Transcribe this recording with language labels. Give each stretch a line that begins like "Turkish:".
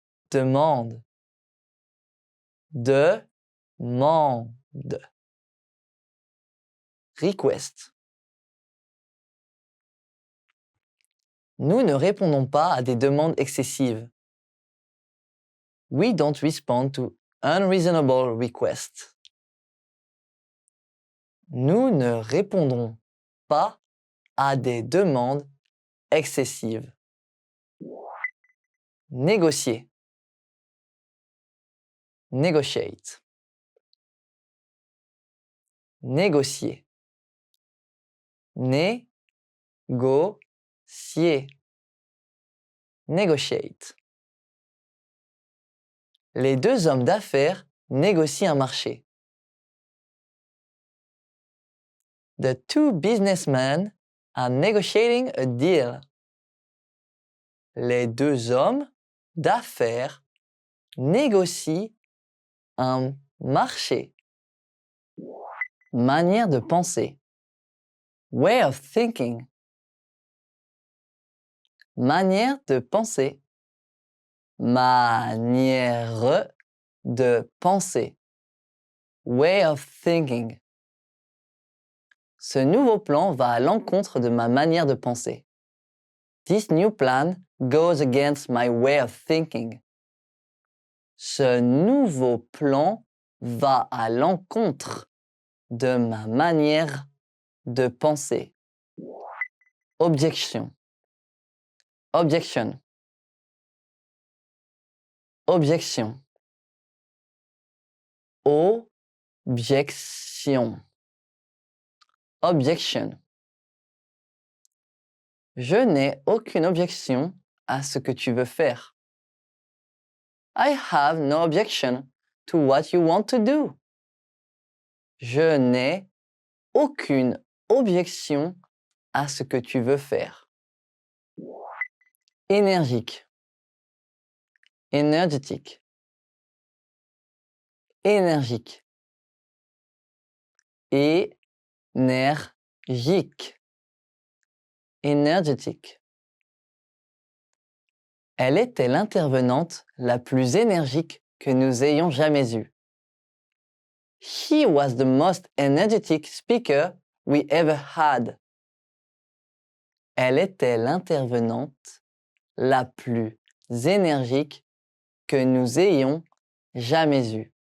French: Demande. Demande.
English: Request.
French: Nous ne répondons pas à des demandes excessives.
English: We don't respond to unreasonable requests.
French: Nous ne répondrons pas à des demandes excessives. Négocier.
English: Negotiate.
French: Négocier. Négocier.
English: Negotiate.
French: Les deux hommes d'affaires négocient un marché.
English: The two businessmen are negotiating a deal.
French: Les deux hommes d'affaires négocient un marché. Manière de penser.
English: Way of thinking.
French: Manière de penser. Manière de penser.
English: Way of thinking.
French: Ce nouveau plan va à l'encontre de ma manière de penser.
English: This new plan goes against my way of thinking.
French: Ce nouveau plan va à l'encontre de ma manière de penser. Objection. Objection.
English: Objection.
French: Objection. Objection. Je n'ai aucune objection à ce que tu veux faire.
English: I have no objection to what you want to do.
French: Je n'ai aucune objection à ce que tu veux faire. Énergique. Énergétique. Énergique. Énergique. Énergétique. Elle était l'intervenante la plus énergique que nous ayons jamais eue.
English: He was the most energetic speaker we ever had.
French: Elle était l'intervenante la plus énergique que nous ayons jamais eue.